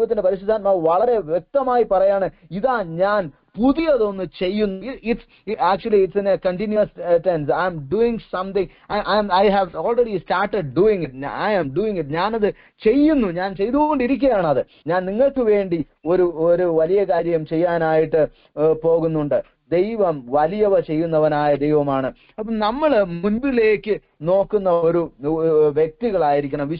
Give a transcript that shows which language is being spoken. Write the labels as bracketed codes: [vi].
[ml] ദൈവത്തിന്റെ പരിശുദ്ധാത്മാവ് വളരെ വ്യക്തമായി പറയാണ്: ഇതാ ഞാൻ പുതിയതൊന്ന് ചെയ്യുന്നു. [en] It's in a continuous tense. I am doing something. I have already started doing it. I am doing it. [ml] ഞാനത് ചെയ്യുന്നു, ഞാൻ ചെയ്തുകൊണ്ടിരിക്കുകയാണ്. അത് ഞാൻ നിങ്ങൾക്ക് വേണ്ടി ഒരു വലിയ കാര്യം ചെയ്യാനായിട്ട് പോകുന്നുണ്ട്. ദൈവം വലിയവ ചെയ്യുന്നവനായ ദൈവമാണ്. അപ്പം നമ്മൾ മുൻപിലേക്ക് നോക്കുന്ന ഒരു വ്യക്തികളായിരിക്കണം.